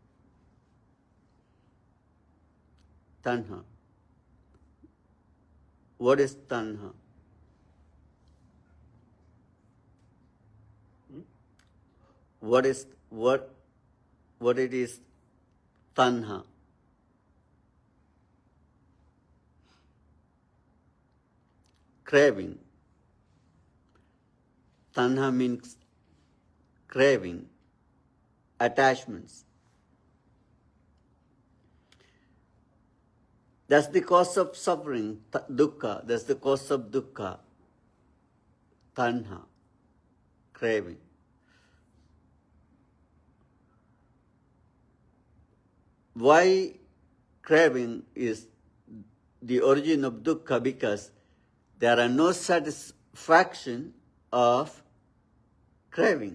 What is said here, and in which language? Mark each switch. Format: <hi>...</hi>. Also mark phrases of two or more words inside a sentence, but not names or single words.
<en>Tanha. What is tanha? What it is tanha? Craving. Tanha means craving, attachments. That's the cause of suffering, dukkha. That's the cause of dukkha, tanha, craving. Why craving is the origin of dukkha? Because there are no satisfaction of craving.</en>